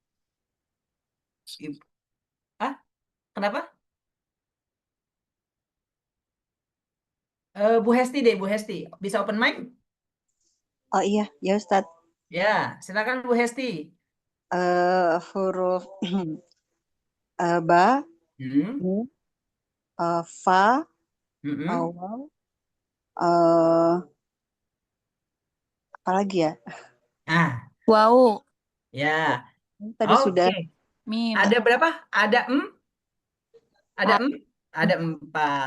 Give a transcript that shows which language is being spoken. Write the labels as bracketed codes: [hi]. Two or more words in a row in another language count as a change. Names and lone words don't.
[id] Ibu. Ah, kenapa? Bu Hesti deh, Bu Hesti. Bisa [en] open mic? [id] Oh iya, ya Ustadz. Ya, silakan Bu Hesti. Huruf ba, Hmm, mu, fa, hmm. waw, eh, apa lagi ya? Ah, Wow. ya. Tadi Oke. sudah. Mim. Ada berapa? Ada ada Ah. ada 4.